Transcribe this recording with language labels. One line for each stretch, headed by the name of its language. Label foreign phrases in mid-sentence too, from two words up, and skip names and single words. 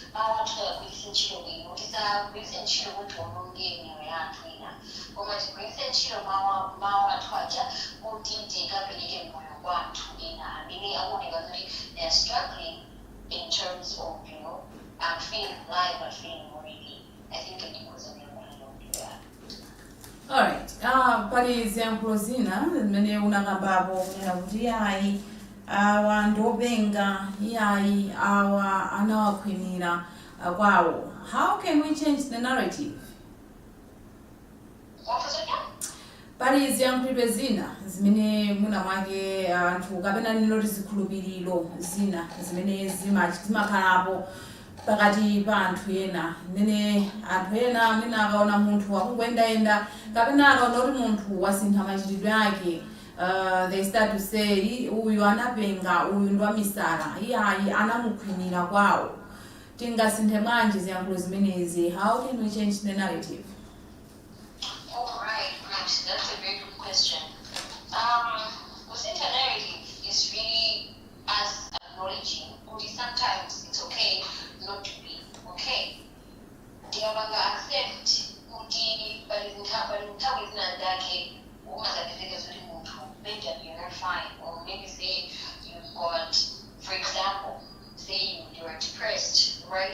English: They're struggling in terms of, you know, feeling alive and feeling worthy. I think it was a real one. Alright,
Nyanja: pali ziyankhulo zina zimene unakambapo kunena kuti yayi awa ndopenga, yayi awa anawakhwimira kwawo.
English: How can we change the narrative? What was it again?
Nyanja: Pali ziyankhulo zina zimene muna mwake anthu kapena niloti zikhulupiriro zina zimene zimakhalapo pakati pa anthu ena. Nene anthu ena amene akaona munthu wakungoyendayenda kapena akaona kuti munthu wasintha machitidwe ake,
English: they start to say
Nyanja: uyu anapenga, uyu ndwamisala, iyayi anamukhwimira kwawo. Tingasinthe bwanji ziyankhulo zimenezi?
English: How can we change the narrative? Alright, great. That's a very good question. Within the narrative is really us acknowledging sometimes it's okay not to be okay. Accept you're not fine, or maybe say you've got, for example, say you're depressed, right?